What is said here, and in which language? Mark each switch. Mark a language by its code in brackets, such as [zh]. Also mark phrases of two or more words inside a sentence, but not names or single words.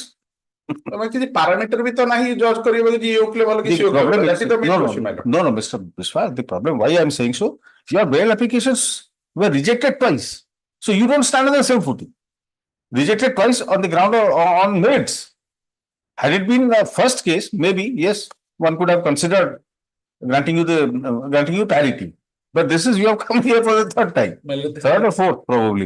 [or] କିଛି ପାରାମିଟର ବି ତ ନାହିଁ ଜଜ୍ କରିବ ଯେ ଇଏ ଓକିଲ ଭଲ କି ସେ ଓକିଲ [en] no Mr. Biswal the problem why I am saying so your bail applications were rejected twice so you don't stand on the same footing rejected twice on the ground on merits had it been the first case maybe yes one could have considered granting you parity but this is you have come here for the third time third or fourth probably